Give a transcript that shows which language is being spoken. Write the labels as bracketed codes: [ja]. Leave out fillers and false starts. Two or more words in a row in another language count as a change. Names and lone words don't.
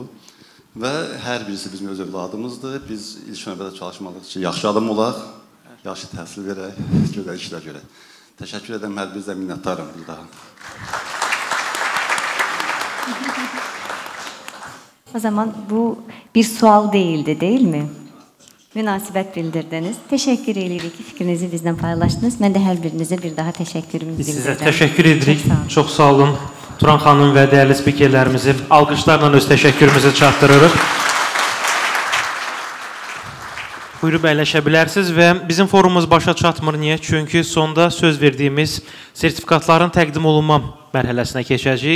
[az] Və hər birisi bizim öz övladımızdır. Biz ilk növbədə çalışmalıyıq ki, yaxşı adam olaq, yaxşı təhsil verək, gözəl işlər görək. Təşəkkür edirəm, hər birinizə minnətdarım bir daha. [tr] O zaman bu bir sual değildi, değil mi? [az] Münasibət bildirdiniz. [tr] Teşekkür edirik ki, fikrinizi bizden paylaştınız. Ben de her birinize bir daha teşekkürümü bildirdim. [az] Sizə təşəkkür edirik. Çox sağ olun. Turan xanım və dəyərli spikerlərimizi alqışlarla öz təşəkkürümüzü çatdırırıq. Buyurub əyləşə bilərsiniz və bizim forumumuz başa çatmır. Niyə? Çünki sonda söz verdiyimiz sertifikatların təqdim olunma mərhələsinə keçəcəyik.